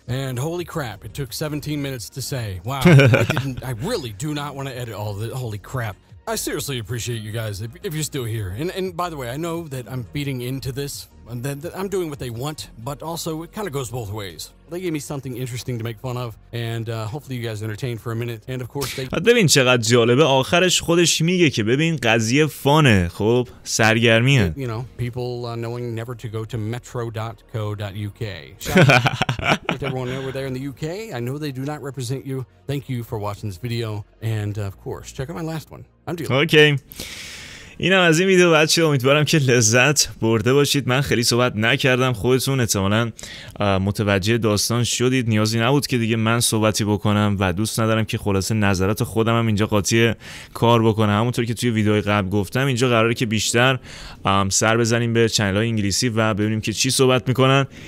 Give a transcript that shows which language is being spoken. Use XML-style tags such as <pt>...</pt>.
<en>And holy crap, it took 17 minutes to say. Wow, I really do not want to edit all the holy crap. I seriously appreciate you guys if you're still here. And by the way, I know that I'm feeding into this, that I'm doing what they want, but also it kind of goes both ways. They gave me something interesting to make fun of, and hopefully you guys entertained for a minute. And of course they.</en> <fa>ببین چقدر جالبه، آخرش خودش میگه که ببین قضیه فانه، خب سرگرمیه.</fa> <en>You know, people knowing never to go to metro.co.uk. Shout everyone over there in the UK. I know they do not represent you. Thank you for watching this video, and of course, check out my last one. I'm dealing. Okay.</en> <fa>اینم از این ویدیو بچه‌ها، امیدوارم که لذت برده باشید. من خیلی صحبت نکردم، خودتون احتمالاً متوجه داستان شدید. نیازی نبود که دیگه من صحبتی بکنم و دوست ندارم که خلاصه نظرات خودم هم اینجا قاطی کار بکنم. همونطور که توی ویدیوهای قبل گفتم، اینجا قراره که بیشتر سر بزنیم به چنل‌های انگلیسی و ببینیم که چی صحبت میکنن.</fa>